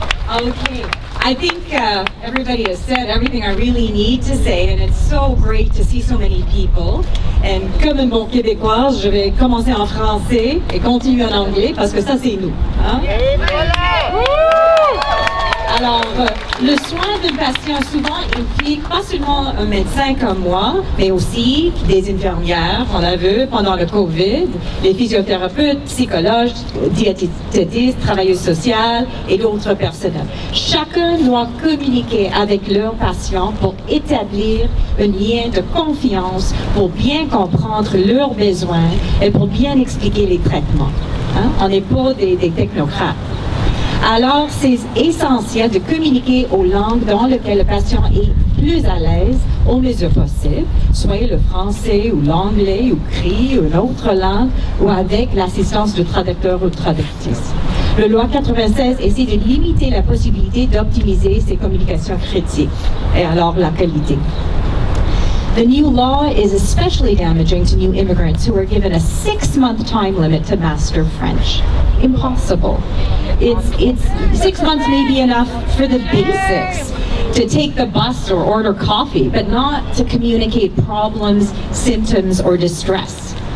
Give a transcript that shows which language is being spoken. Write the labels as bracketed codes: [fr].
[en] Okay, I think everybody has said everything I really need to say, and it's so great to see so many people. [fr] And comme une bonne québécoise, je vais commencer en français et continuer en anglais parce que ça c'est nous. Hein? Alors, le soin d'un patient souvent implique pas seulement un médecin comme moi, mais aussi des infirmières, on l'a vu pendant le COVID, les physiothérapeutes, psychologues, diététistes, travailleuses sociales et d'autres personnels. Chacun doit communiquer avec leurs patients pour établir un lien de confiance, pour bien comprendre leurs besoins et pour bien expliquer les traitements. Hein? On n'est pas des technocrates. Alors, c'est essentiel de communiquer aux langues dans lesquelles le patient est plus à l'aise au mesure possible, soit le français ou l'anglais ou cri ou une autre langue, ou avec l'assistance de traducteur ou traductrice. Le loi 96 essaie de limiter la possibilité d'optimiser ces communications critiques et alors la qualité. [en] The new law is especially damaging to new immigrants who are given a 6-month time limit to master French. Impossible. It's 6 months may be enough for the basics, to take the bus or order coffee, but not to communicate problems, symptoms, or distress.